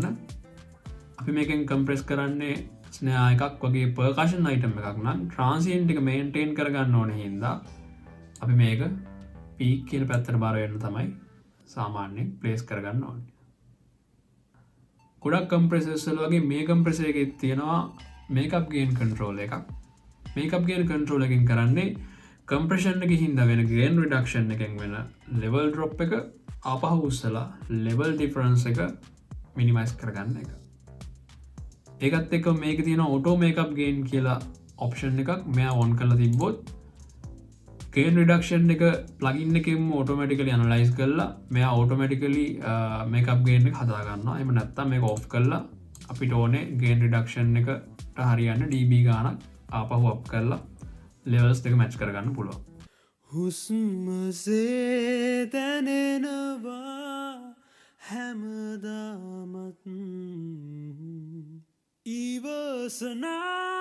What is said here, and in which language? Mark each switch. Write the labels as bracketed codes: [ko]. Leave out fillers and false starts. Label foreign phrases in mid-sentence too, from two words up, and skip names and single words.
[si] අපි මේකෙන් compress කරන්නේ snare එකක් වගේ [en] percussion item [si] එකක් නම් transient එක maintain කරගන්න ඕනේ හින්දා අපි මේක peak කියන පැත්තට බාර වෙන්න තමයි සාමාන්‍යයෙන් place කරගන්න ඕනේ. ගොඩක් compressors වල වගේ මේ compressor එකේ තියෙනවා [en] makeup gain control [si] එකක්. [en] makeup gain control [si] එකෙන් කරන්නේ compression එකකින් හින්දා වෙන [en] gain reduction [si] එකෙන් වෙන [en] level drop [si] එක ආපහු උස්සලා [en] level difference [si] එක minimize කරගන්න එක. ඒකත් එක්ක මේකේ තියෙන [en] auto makeup gain [si] කියලා option එකක් මෙයා on කරලා තිබ්බොත් [en] gain reduction [si] එක plugin එකෙන්ම [en] automatically analyze [si] කරලා මෙයා [en] automatically makeup gain [si] එක හදා ගන්නවා. එහෙම නැත්නම් මේක off කරලා අපිට ඕනේ [en] gain reduction [si] එකට හරියන්න dB ගානක් ආපහු අප් කරලා ලෙවල්ස් දෙක මැච් කරගන්න පුළුවන්. හුස්මසේ දැනෙනවා හැමදාමත් ඉවසනා